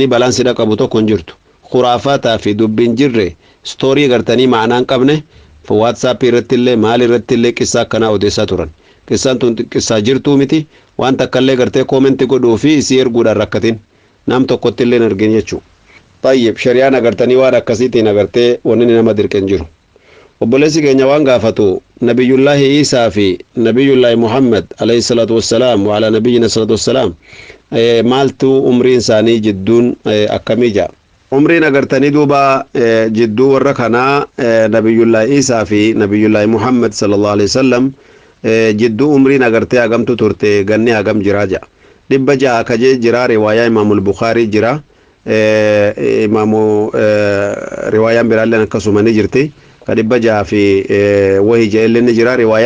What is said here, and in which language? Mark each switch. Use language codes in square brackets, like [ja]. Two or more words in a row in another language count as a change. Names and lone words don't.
[om] balaan si dhaqqabu tokko hin jirtu khuraafataa fi dubbiin jirre stoorii gartanii ma'anaan qabne WhatsApp irratti illee maal irratti illee qissaa akkanaa odeessaa turan qissaan tun qissaa jirtuu miti waan takkallee gartee koomenti godhuu fi isii erguudhaan rakkatin nam tokkotti illee ergin jechuu tayyib shari'aan agartanii waan akkasiitiin agartee wanni nama dirqen jiru obboleessi keenya waan gaafatu nabiyullaahi Isaa fi nabiyullaahi Muhammad [ar] عليه الصلاة والسلام وعلى نبينا الصلاة والسلام [om] maaltu umriin isaanii jidduun akkamii jaa umriin agartanii duuba jidduu warra kanaa nabiyullaahi Isaa fi nabiyullaahi Muhammad [ar] صلى الله عليه وسلم [om] jidduu umriin agartee hagamtu turte ganni hagam jiraa jaa 600 kajee jira riwaayaa imaamul Bukhaarii jira imaamu riwaayaan biraalleen akkasuma ni jirti ka 600 fi wahii jeelleen ni jira riwaayaan